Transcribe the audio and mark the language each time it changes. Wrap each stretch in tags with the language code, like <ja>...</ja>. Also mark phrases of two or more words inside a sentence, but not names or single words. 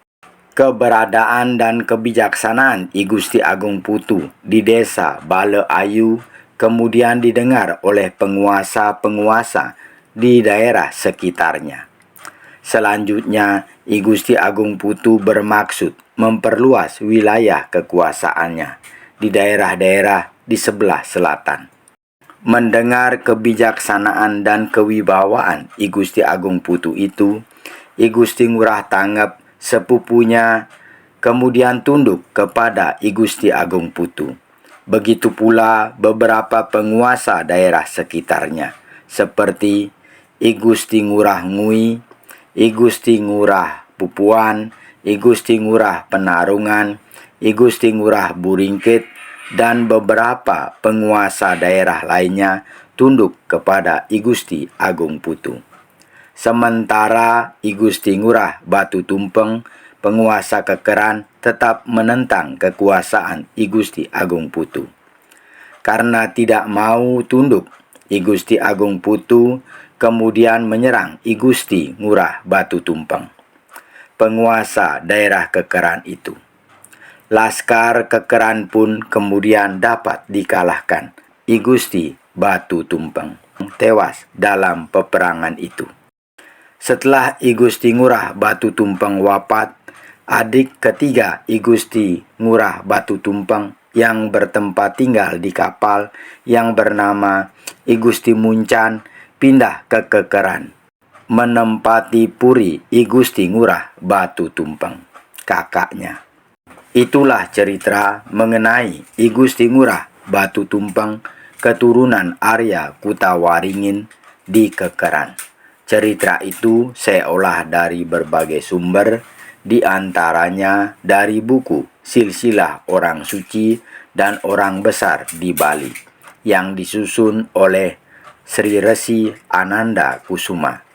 <id>Keberadaan dan kebijaksanaan I Gusti Agung Putu di Desa Bale Ayu kemudian didengar oleh penguasa-penguasa di daerah sekitarnya. Selanjutnya, I Gusti Agung Putu bermaksud memperluas wilayah kekuasaannya di daerah-daerah di sebelah selatan. Mendengar kebijaksanaan dan kewibawaan I Gusti Agung Putu itu, I Gusti Ngurah Tangep sepupunya kemudian tunduk kepada I Gusti Agung Putu. Begitu pula beberapa penguasa daerah sekitarnya, seperti I Gusti Ngurah Ngui, I Gusti Ngurah Pupuan, I Gusti Ngurah Penarungan, I Gusti Ngurah Buringkit, dan beberapa penguasa daerah lainnya tunduk kepada I Gusti Agung Putu. Sementara I Gusti Ngurah Batu Tumpeng, penguasa Kekeran, tetap menentang kekuasaan I Gusti Agung Putu. Karena tidak mau tunduk, I Gusti Agung Putu kemudian menyerang I Gusti Ngurah Batu Tumpeng, penguasa daerah Kekeran itu. Laskar Kekeran pun kemudian dapat dikalahkan. I Gusti Batu Tumpeng tewas dalam peperangan itu. Setelah I Gusti Ngurah Batu Tumpeng wafat, adik ketiga I Gusti Ngurah Batu Tumpeng yang bertempat tinggal di kapal yang bernama I Gusti Muncan pindah ke Kekeran, menempati puri I Gusti Ngurah Batu Tumpeng, kakaknya. Itulah cerita mengenai I Gusti Ngurah Batu Tumpeng, keturunan Arya Kutawaringin di Kekeran. Cerita itu saya olah dari berbagai sumber, di antaranya dari buku Silsilah Orang Suci dan Orang Besar di Bali yang disusun oleh Sri Resi Ananda Kusuma.</id>